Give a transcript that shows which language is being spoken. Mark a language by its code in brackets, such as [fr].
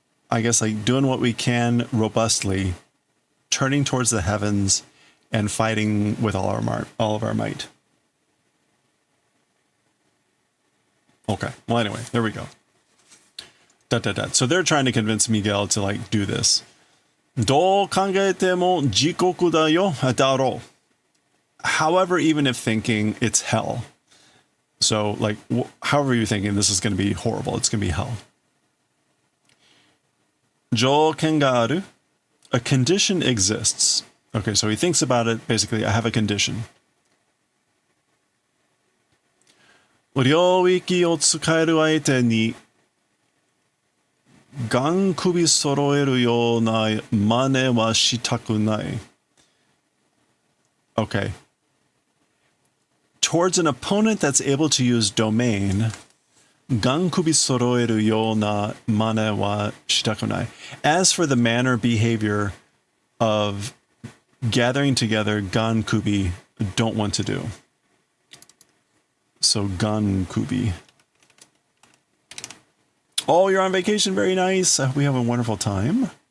[en] I guess like doing what we can robustly, turning towards the heavens, and fighting with all of our might. Okay. Well, anyway, there we go. So they're trying to convince Miguel to like do this. [ja] どう考えても地獄だよ、だろう. [en] However, even if thinking it's hell. So like, however you're thinking this is going to be horrible, it's going to be hell. [ja] 条件がある. [en] A condition exists. Okay, so he thinks about it. Basically, I have a condition. [ja] 領域を使える相手にガン首揃えるような真似はしたくない。Okay. [en] Towards an opponent that's able to use domain, [ja] ガン首揃えるような真似はしたくない。 [en] As for the manner behavior of gathering together, ガン首 don't want to do. So ガン首. Oh, you're on vacation. Very nice. We have a wonderful time.